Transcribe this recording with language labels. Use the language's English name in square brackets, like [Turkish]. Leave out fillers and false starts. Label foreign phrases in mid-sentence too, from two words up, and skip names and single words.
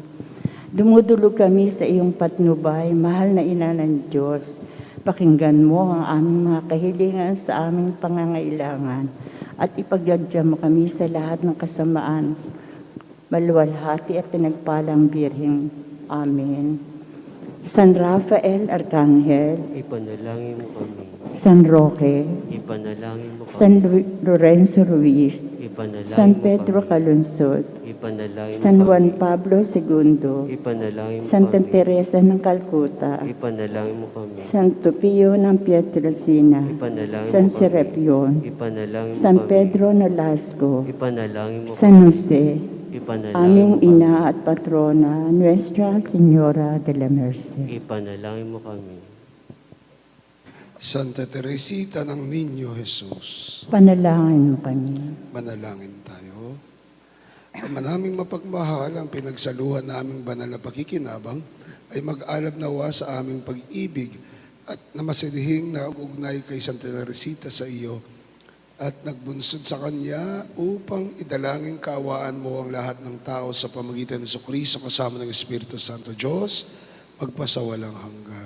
[Filipino] Dumudulog kami sa iyong patnubay, mahal na Ina ng Diyos. Pakinggan mo ang aming mga kahilingan sa aming pangangailangan at ipagdadya mo kami sa lahat ng kasamaan. Maluwalhati at pinagpalang Birheng. Amen. San Rafael Arcangel, Ipanalangin mo kami. San Roque, Ipanalangin mo kami. San Lorenzo Ruiz, Ipanalangin San mo Pedro kami. Calunsod, Ipanalangin mo San kami. Juan Pablo II, Ipanalangin mo Santa kami. Teresa ng Calcutta, Ipanalangin mo kami. Santo Pio ng Pietrelcina, Ipanalangin San mo kami. Serapio, Ipanalangin mo San kami. Pedro Nolasco, Ipanalangin mo San kami. Jose, Ipanalangin aming mo kami. ina at patrona, Nuestra, Señora, Dela Merced. Ipanalangin mo kami. Santa Teresita ng Niño Jesus, Panalangin mo kami. manalangin tayo. Ama naming mapagmahal, ang pinagsaluhan naming banal na pakikinabang ay mag-alab nawa sa aming pag-ibig at namasidhing na ugnay kay Santa Teresita sa iyo at nagbunsod sa Kanya upang idalangin kaawaan mo ang lahat ng tao sa pamagitan ng Jesucristo kasama ng Espiritu Santo Diyos, magpasawalang hanggan.